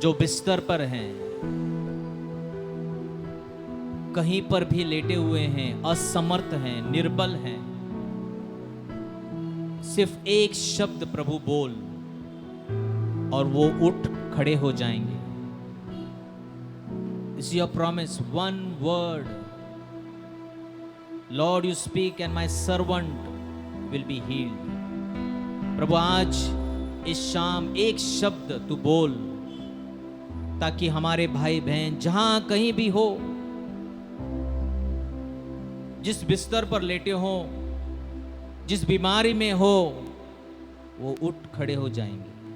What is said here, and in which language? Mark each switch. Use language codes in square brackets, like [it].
[hi] जो बिस्तर पर हैं, कहीं पर भी लेटे हुए हैं, असमर्थ हैं, निर्बल हैं, सिर्फ एक शब्द प्रभु बोल और वो उठ खड़े हो जाएंगे। [en] This is your promise. One word, Lord, you speak and my servant will be healed. [hi] प्रभु आज इस शाम एक शब्द तू बोल, ताकि हमारे भाई बहन जहां कहीं भी हो, जिस बिस्तर पर लेटे हो, जिस बीमारी में हो, वो उठ खड़े हो जाएंगे।